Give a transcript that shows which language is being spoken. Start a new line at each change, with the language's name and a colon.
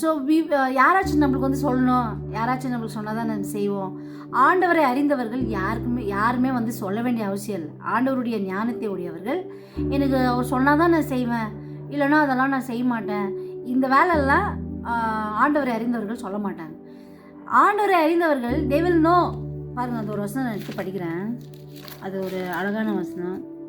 Tamil: So யாராச்சும் நம்மளுக்கு வந்து சொல்லணும், யாராச்சும் நம்மளுக்கு சொன்னால் தான் நம்ம செய்வோம். ஆண்டவரை அறிந்தவர்கள் யாருமே வந்து சொல்ல வேண்டிய அவசியம் இல்லை. ஆண்டவருடைய ஞானத்தை உடையவர்கள் எனக்கு அவர் சொன்னால் தான் நான் செய்வேன், இல்லைன்னா அதெல்லாம் நான் செய்ய மாட்டேன், இந்த வேலையெல்லாம் ஆண்டவரை அறிந்தவர்கள் சொல்ல மாட்டாங்க. ஆண்டவரை அறிந்தவர்கள்
English: they will know.
Tamil: பாருங்கள், அந்த ஒரு வசனம் நான் எடுத்து படிக்கிறேன், அது ஒரு அழகான வசனம்.